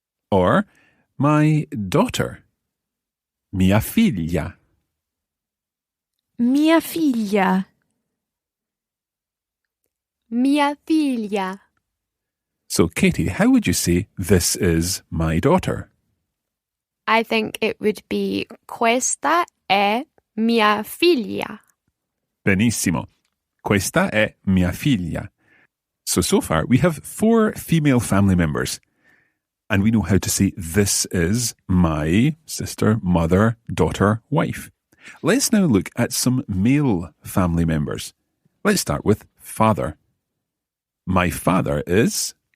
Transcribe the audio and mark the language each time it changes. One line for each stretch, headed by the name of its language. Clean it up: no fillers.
English: Or my daughter.
Italian: Mia figlia. Mia figlia. Mia figlia.
English: So, Katie, how would you say this is my daughter? I think it would be
Italian: questa è mia figlia. Benissimo. Questa è mia figlia.
English: So far, we have 4 female family members. And we know how to say this is my sister, mother, daughter, wife. Let's now look at some male family members. Let's start with father. My father is...